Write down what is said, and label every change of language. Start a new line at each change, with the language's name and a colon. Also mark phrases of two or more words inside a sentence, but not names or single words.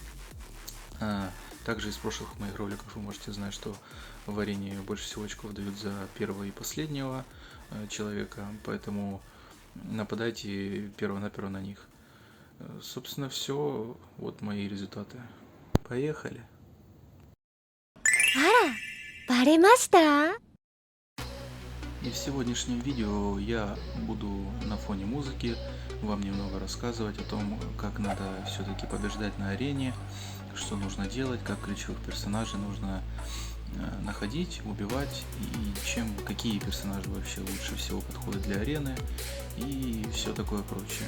Russian: Также из прошлых моих роликов вы можете знать, что в арене больше всего очков дают за первого и последнего человека, поэтому нападайте перво-наперво на них. Собственно, все. Вот мои результаты. Поехали.
Japanese: あら、バレました？
Russian: И в сегодняшнем видео я буду на фоне музыки вам немного рассказывать о том, как надо все-таки побеждать на арене, что нужно делать, как ключевых персонажей нужно находить, убивать и какие персонажи вообще лучше всего подходят для арены и все такое прочее.